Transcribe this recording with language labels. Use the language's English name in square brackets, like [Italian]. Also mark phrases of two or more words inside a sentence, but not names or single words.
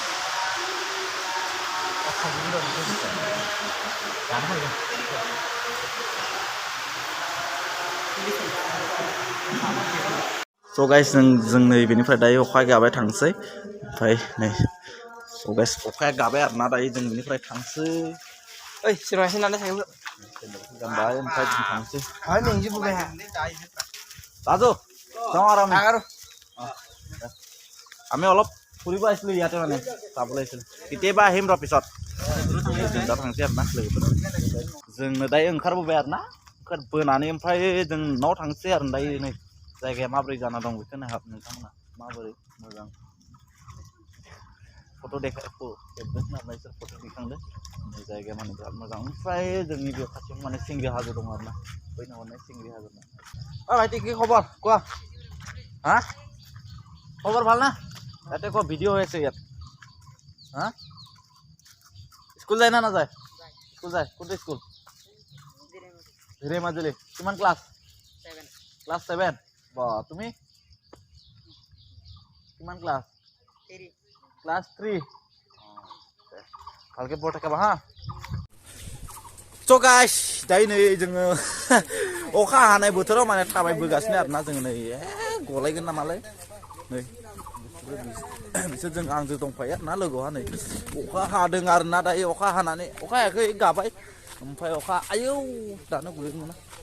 [Bodo] स' गाइस जों नै बेनिफ्राय दायो अखा गाबाय थांसै ओमफ्राय नै स' गाइस अखाया गाबाय आरो ना दायो जों बेनिफ्राय थांसै ओइ सिरमासि नालाय साइकेल गानबाय ओमफ्राय जों थांसै राजु [Assamese] যাওঁ আৰু আমি অলপ ফুৰিব আহিছিলোঁ ইয়াতে মানে চাবলৈ আহিছিলোঁ কেতিয়াবা আহিম ৰ পিছত [Bodo] जों दा थांसै आरो ना लोगोफोर जोंनो दायो ओंखारबोबाय आरो ना बोनानै ओमफ्राय जों न'आव थांसै आरो दायो नै जायगाया माबोरै जाना दं बेखौ नायहाब नोंथांमोना माबोरै मोजां फट' खेबदों नाथाय इसोर फट' दिखांदों जायगाया माने बिराद मोजां ओमफ्राय जोंनि बे खाथियाव माने सिंग्रि हाजो दं आरोना बै नाहरनाय सिंग्रि हाजो दं भाइटी [Assamese] কি খবৰ কোৱা হা খবৰ ভাল না ইয়াতে কোৱা ভিডিঅ' হৈ আছে ইয়াত হা স্কুল যায় না নাযায় স্কুল যায় কোনটো স্কুল হিৰে মাজুলী কিমান ক্লাছ 7 ক্লাছ 7 বা তুমি কিমান ক্লাছ 3 ক্লাছ 3 ভালকে পঢ় থাকা হা [English] So guys, [Bodo] दायो नै जोङो अखा हानाय बोथोराव माने थाबायबोगासिनो आरोना जोङो नै गलायगोन नामालाय नै बिसोर जों आंजों दंफायो आरोना लोगोहा नै अखा हादों आरोना दायो अखा हानानै अखा हायाखै गाबाय ओमफ्राय अखा आयौ दानो गुयोमोन